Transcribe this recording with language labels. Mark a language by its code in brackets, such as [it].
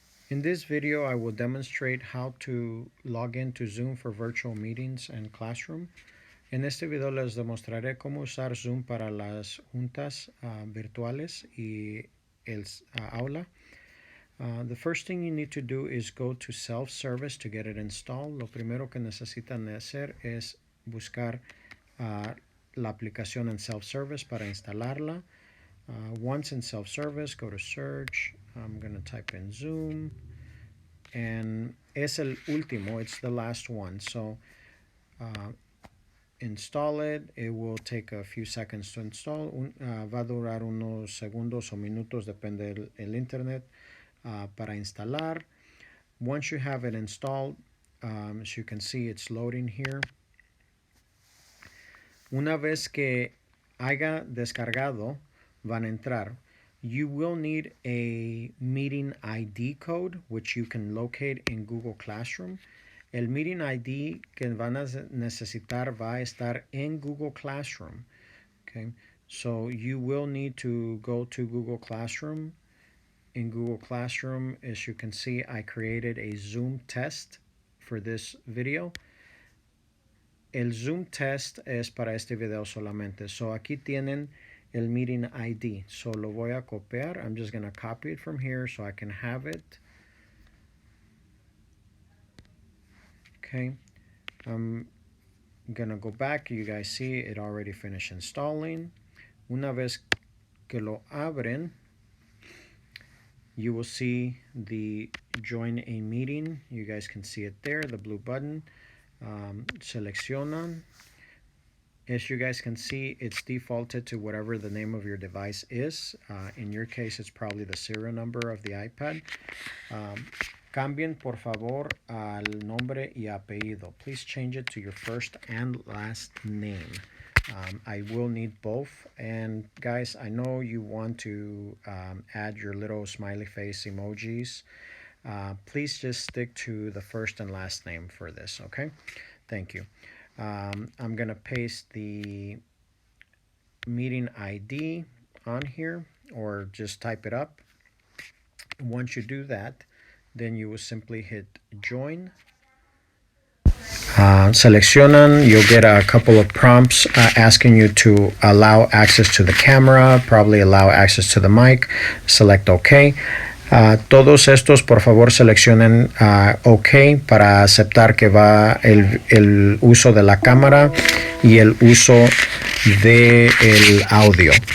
[en] In this video, I will demonstrate how to log into Zoom for virtual meetings and Classroom. [es] En este video les demostraré cómo usar Zoom para las juntas virtuales y el aula. [en] The first thing you need to do is go to self-service to get it installed. [es] Lo primero que necesitan hacer es buscar la aplicación en self-service para instalarla. [en] Once in self-service, go to search. I'm going to type in Zoom. And [es] es el último, [en] it's the last one. So install it. It will take a few seconds to install. [es] Va a durar unos segundos o minutos, depende del internet, para instalar. [en] Once you have it installed, as you can see, it's loading here. [es] Una vez que haya descargado, van a entrar. [en] You will need a meeting ID code, which you can locate in Google Classroom. [es] El meeting ID que van a necesitar va a estar en Google Classroom. [en] Okay, so you will need to go to Google Classroom. In Google Classroom, as you can see, I created a Zoom test for this video. [es] El Zoom test es para este video solamente. So aquí tienen el meeting ID. So lo voy a copiar. [en] I'm just going to copy it from here so I can have it. Okay. I'm going to go back. You guys see it already finished installing. [es] Una vez que lo abren, [en] you will see the join a meeting. You guys can see it there, the blue button. [es] Seleccionan. [en] As you guys can see, it's defaulted to whatever the name of your device is. In your case, it's probably the serial number of the iPad. [es] Cambien, por favor, al nombre y apellido. [en] Please change it to your first and last name. I will need both. And guys, I know you want to add your little smiley face emojis. Please just stick to the first and last name for this, okay? Thank you. I'm going to paste the meeting ID on here, or just type it up. Once you do that, then you will simply hit join. [es] Seleccionan, [en] you'll get a couple of prompts asking you to allow access to the camera, probably allow access to the mic, select OK. [es] Todos estos, por favor, seleccionen OK para aceptar que va el uso de la cámara y el uso del audio.